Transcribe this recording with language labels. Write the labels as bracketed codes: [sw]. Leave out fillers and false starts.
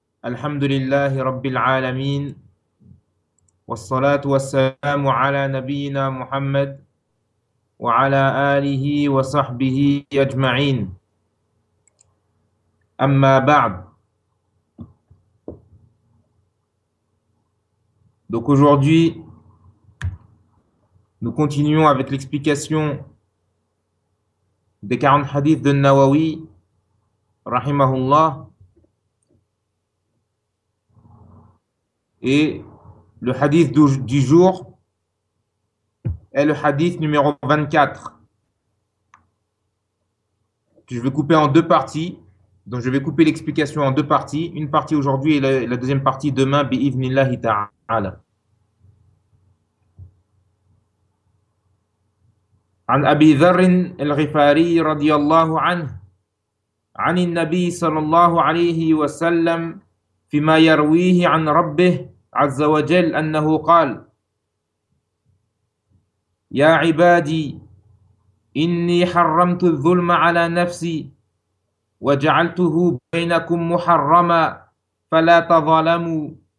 [ar] الحمد لله رب العالمين، والصلاة والسلام على نبينا محمد وعلى آله وصحبه أجمعين. أما بعد، [fr] donc aujourd'hui nous continuons avec l'explication des 40 hadiths de Nawawi Rahimahullah. Et le hadith du jour est le hadith numéro 24. Je vais couper en deux parties. Donc je vais couper l'explication en deux parties. Une partie aujourd'hui et la deuxième partie demain, bi'ivnillahi ta'ala. [ar] عن أبي ذر الغفاري رضي الله عنه عن النبي صلى الله عليه وسلم فيما يرويه عن ربه عز وجل أنه قال: يا عبادي، إني حرمت الظلم على نفسي وجعلته بينكم محرما فلا تظلموا.